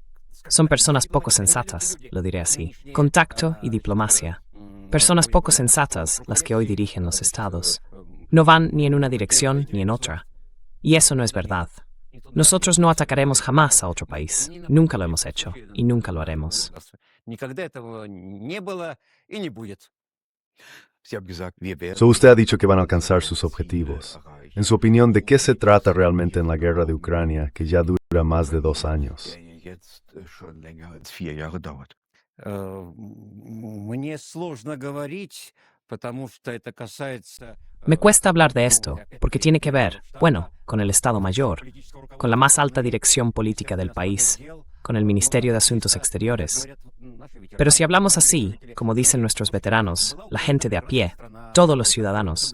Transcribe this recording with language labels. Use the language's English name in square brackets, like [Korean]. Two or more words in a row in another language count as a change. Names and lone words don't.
[Spanish] Son personas poco sensatas, lo diré así. Contacto y diplomacia. Personas poco sensatas las que hoy dirigen los estados. No van ni en una dirección ni en otra. Y eso no es verdad. Nosotros no atacaremos jamás a otro país. Nunca lo hemos hecho y nunca lo haremos. [Russian] Никогда этого не было и не будет. [German] Sie haben gesagt, wir werden [Spanish] So usted ha dicho que van a alcanzar sus objetivos. En su opinión, ¿de qué se trata realmente en la guerra de Ucrania, que ya dura más de 2 años? [German] der ja jetzt schon länger als 4 Jahre dauert. [Russian] Мне сложно говорить, потому что это касается... [Spanish] Me cuesta hablar de esto, porque tiene que ver, bueno, con el Estado Mayor, con la más alta dirección política del país, con el Ministerio de Asuntos Exteriores. Pero si hablamos así, como dicen nuestros veteranos, la gente de a pie, todos los ciudadanos.